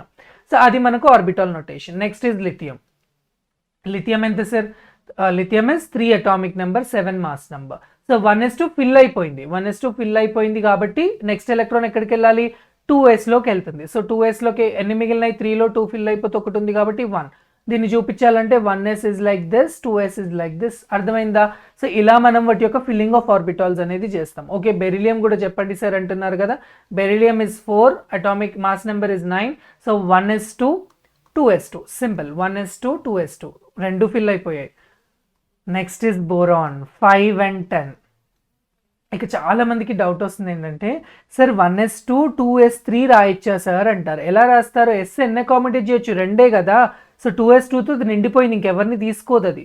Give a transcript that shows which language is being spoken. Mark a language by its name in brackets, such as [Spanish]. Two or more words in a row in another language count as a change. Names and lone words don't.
[Telugu] సో అది మనకు [English] orbital notation. next is lithium [Telugu] ఎంత సార్? [English] Lithium is 3 atomic number 7 mass number. [Telugu] సో 1s2 ఫిల్ అయిపోయింది కాబట్టి [English] next electron [Telugu] ఎక్కడికి వెళ్ళాలి? 2sలోకి వెళ్తుంది. సో 2sలోకి ఎన్ని మిగిలినాయి? 3లో 2 ఫిల్ అయిపోతే 1 ఉంది కాబట్టి 1. [English] దీన్ని చూపించాలంటే 1s is like this, 2s is like this. [Telugu] అర్థమైందా? సో ఇలా మనం వాటి యొక్క [English] filling of orbitals [Telugu] అనేది చేస్తాం. ఓకే, బెరిలియం కూడా చెప్పండి సార్ అంటున్నారు కదా. [English] Beryllium is 4, atomic mass number is 9. So 1s2 2s2, simple. [Telugu] 1s2 2s2 రెండు ఫిల్ అయిపోయాయి. [English] next is boron 5 and 10. [Telugu] ఇక చాలా మందికి డౌట్ వస్తుంది ఏంటంటే సార్ 1s2 2s3 రాయొచ్చా సార్ అంటారు. ఎలా రాస్తారు? s ఎన్ని అకామిడేట్ చేయొచ్చు? 2 కదా. సో 2s2తో నిండిపోయింది, ఇంకెవరిని తీసుకోదు అది.